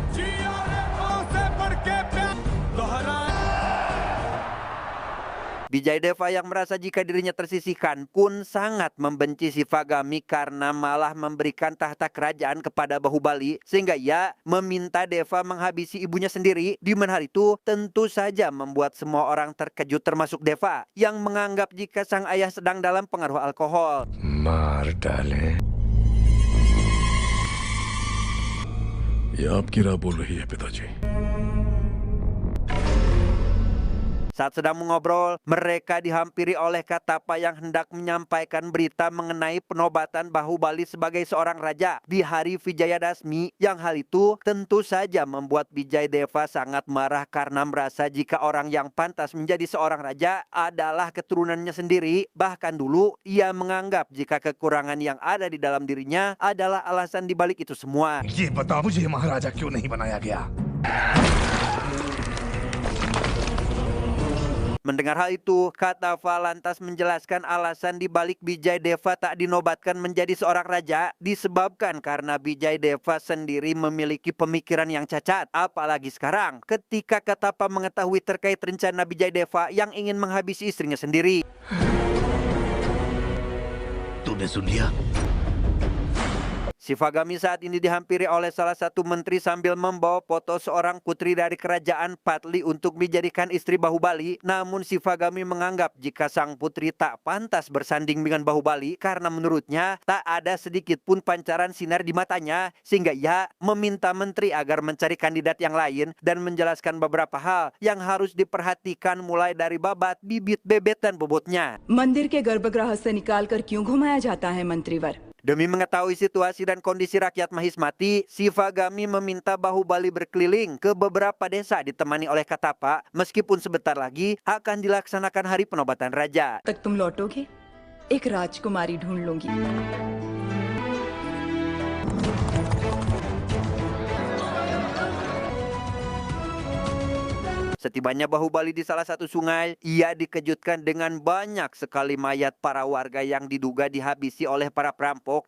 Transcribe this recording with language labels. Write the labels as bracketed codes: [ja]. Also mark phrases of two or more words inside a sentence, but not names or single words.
[id] Bijayadeva yang merasa jika dirinya tersisihkan pun sangat membenci Shivagami karena malah memberikan tahta kerajaan kepada Bahubali, sehingga ia meminta Deva menghabisi ibunya sendiri. Di mana hal itu tentu saja membuat semua orang terkejut termasuk Deva yang menganggap jika sang ayah sedang dalam pengaruh alkohol. [hi] मार डालें। ये आपकी राह बोल रही है पिताजी। [id] Saat sedang mengobrol, mereka dihampiri oleh Katapa yang hendak menyampaikan berita mengenai penobatan Bahubali sebagai seorang raja di hari Vijayadashmi, yang hal itu tentu saja membuat Bijayadeva sangat marah karena merasa jika orang yang pantas menjadi seorang raja adalah keturunannya sendiri. Bahkan dulu ia menganggap jika kekurangan yang ada di dalam dirinya adalah alasan dibalik itu semua. [hi] ये बताओ मुझे महाराजा क्यों नहीं बनाया गया? [id] Mendengar hal itu, Katapa lantas menjelaskan alasan dibalik Bijayadeva tak dinobatkan menjadi seorang raja disebabkan karena Bijayadeva sendiri memiliki pemikiran yang cacat. Apalagi sekarang ketika Katapa mengetahui terkait rencana Bijayadeva yang ingin menghabisi istrinya sendiri. [hi] तूने सुन लिया? [id] Shivagami saat ini dihampiri oleh salah satu menteri sambil membawa foto seorang putri dari kerajaan Patli untuk dijadikan istri Bahubali. Namun Shivagami menganggap jika sang putri tak pantas bersanding dengan Bahubali karena menurutnya tak ada sedikit pun pancaran sinar di matanya, sehingga ia meminta menteri agar mencari kandidat yang lain dan menjelaskan beberapa hal yang harus diperhatikan mulai dari babat, bibit, bebet, dan bobotnya. [hi] मंदिर के गर्भगृह से निकालकर क्यों घुमाया जाता है मंत्रीवर? [id] Demi mengetahui situasi dan kondisi rakyat Mahismati, Shivagami meminta Bahubali berkeliling ke beberapa desa ditemani oleh Katapa, meskipun sebentar lagi akan dilaksanakan hari penobatan raja. [hi] तक तुम लौटोगे एक राजकुमारी ढूंढ लूंगी। [id] Setibanya Bahubali di salah satu sungai, ia dikejutkan dengan banyak sekali mayat para warga yang diduga dihabisi oleh para perampok.